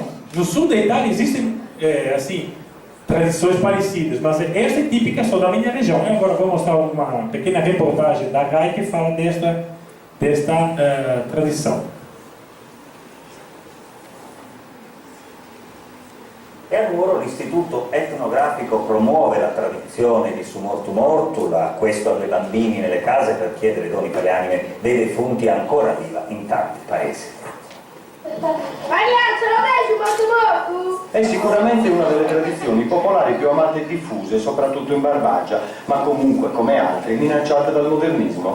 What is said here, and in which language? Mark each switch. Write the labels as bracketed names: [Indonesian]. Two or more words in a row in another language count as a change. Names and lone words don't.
[Portuguese] No sul da Itália existem tradições parecidas, mas esta é típica só da minha região. Eu agora vou mostrar uma pequena reportagem da RAI que fala desta tradição. [Italian] E a Nuoro l'Istituto Etnografico promuove la tradizione di Sumortu Mortu, da questo alle bambini nelle case per chiedere doni per le anime dei defunti, ancora viva in tanti paesi. È sicuramente una delle tradizioni popolari più amate e diffuse, soprattutto in Barbagia, ma comunque, come altre, minacciate dal modernismo.